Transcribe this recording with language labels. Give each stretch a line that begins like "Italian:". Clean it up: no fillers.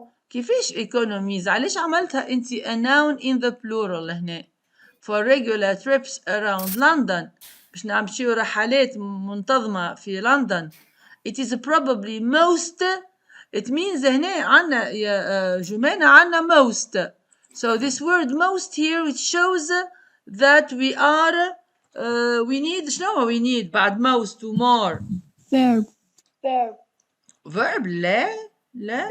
Arabic: كيفاش economies؟ علاش عملتها انت
English: a noun in the plural
Arabic: هنا؟
English: For regular trips around London،
Arabic: باش نمشيو رحلات منتظمة في لندن.
English: It is probably most. It means
Arabic: هنا عنا يا جمانة عنا most.
English: So this word most here, it shows that we are we need،
Arabic: شنو
English: we need
Arabic: بعد
English: most و more؟ verb
Arabic: لا